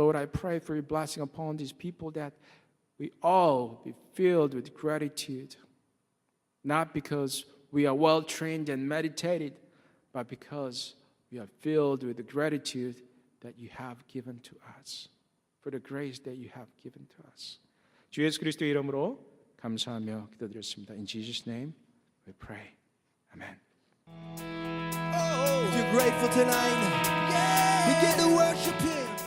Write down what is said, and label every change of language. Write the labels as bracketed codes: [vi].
[en] Lord, I pray for your blessing upon these people that we all be filled with gratitude, not because we are well trained and meditated, but because we are filled with the gratitude that you have given to us, for the grace that you have given to us. [ko] 주 예수 그리스도의 이름으로 감사하며 기도드렸습니다. [en] In Jesus' name we pray. Amen. If you're grateful tonight, begin to worship Him.